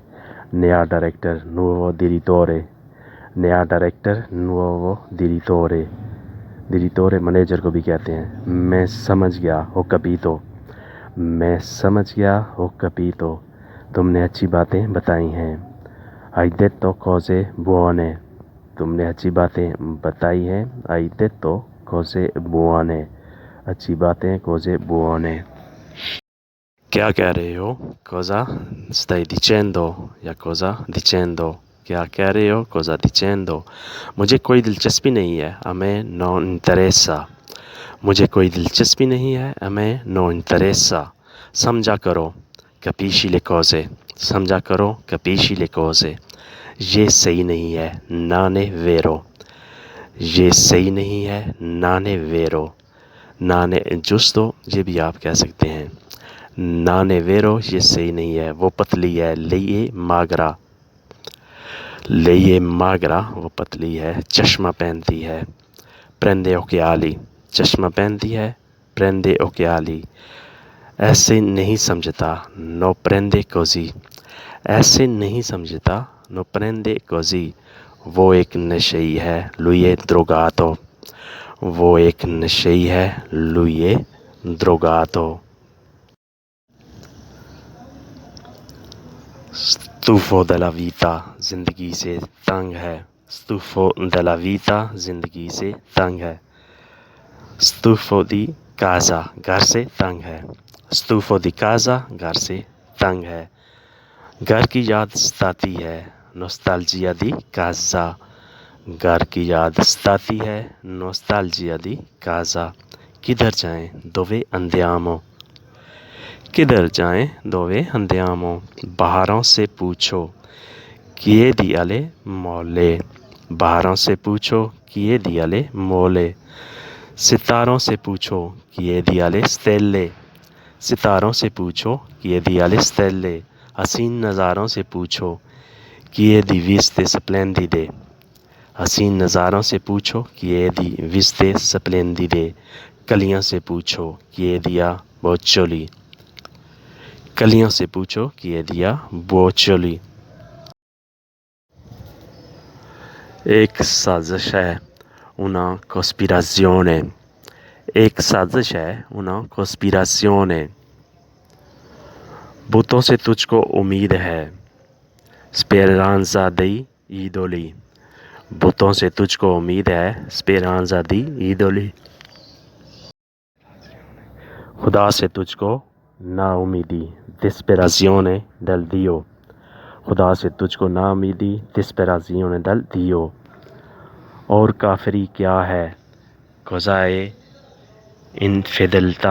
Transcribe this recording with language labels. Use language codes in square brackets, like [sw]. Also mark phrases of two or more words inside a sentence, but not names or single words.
[hi] नया डायरेक्टर [it] nuovo direttore. [hi] नया डायरेक्टर [it] nuovo direttore. [hi] डिरेक्टोरे मैनेजर को भी कहते हैं। मैं समझ गया [it] ho capito. [hi] मैं समझ गया [it] ho capito. [hi] तुमने अच्छी बातें बताई हैं। [it] Hai detto cose buone। [hi] तुमने अच्छी बातें बताई हैं। [it] Hai detto cose buone। [hi] अच्छी बातें [it] cose buone। [hi] क्या कह रहे हो? [it] Cosa stai dicendo? या cosa dicendo? [hi] क्या कह रहे हो? [it] Cosa dicendo? [hi] मुझे कोई दिलचस्पी नहीं है। [it] A me non interessa। [hi] मुझे कोई दिलचस्पी नहीं है। [it] A me non interessa। [hi] समझा करो। [it] Capisci le cose। [hi] समझा करो। [it] Capisci le cose। [hi] ये सही नहीं है। [it] Non è vero। [hi] ये सही नहीं है। [it] Non è vero। Non è giusto [hi] ये भी आप कह सकते हैं। [it] Non è vero [hi] ये सही नहीं है। वो पतली है। [it] Lei è magra। Lei è magra [hi] वो पतली है। चश्मा पहनती है। [it] Prende occhiali। [hi] चश्मा पहनती है। [it] Prende occhiali। [hi] ऐसे नहीं समझता। [it] No prende così। [hi] ऐसे नहीं समझता। [it] No prende così। [hi] वो एक नशेई है। [it] Lui è drogato। [hi] वो एक नशेई है। [it] Lui è drogato। Stufo della vita [hi] जिंदगी से तंग है। [it] Stufo della vita [hi] जिंदगी से तंग है। [it] Stufo di casa [hi] घर से तंग है। [it] Stufo di casa [hi] घर से तंग है। घर की याद सताती है। [it] Nostalgia di casa। [hi] घर की याद सताती है। [it] Nostalgia di casa। [hi] किधर जाएं? [it] Dove andiamo। [hi] किधर जाएं? [it] Dove andiamo। [hi] बाहरों से पूछो। [it] Chiedi alle molle। [hi] बाहरों से पूछो। [it] Chiedi alle molle। [hi] सितारों से पूछो। [it] Chiedi alle stelle। [hi] सितारों से पूछो। [it] Chiedi alle stelle। [hi] हसीन नज़ारों से पूछो। [it] Chiedi viste splendide। [hi] हसीन नज़ारों से पूछो। [it] Chiedi viste splendide। [hi] कलियों से पूछो। [it] Chiedi a boccioli। [hi] कलियों से पूछो। [it] Chiedi a boccioli। [hi] एक साजिश है। [it] Una cospirazione। [hi] एक साजिश है। [it] Una cospirazione। [hi] बुतों से तुझको उम्मीद है। [it] Speranza dei idoli। [hi] बुतों से तुझको उम्मीद है। [it] Speranza di idoli। [hi] खुदा से तुझको ना उम्मीदी। [it] Disperazione del Dio। [hi] खुदा से तुझको ना उम्मीदी। [it] Disperazione del Dio। [hi] और काफरी क्या है? [it] Cosa è infedeltà।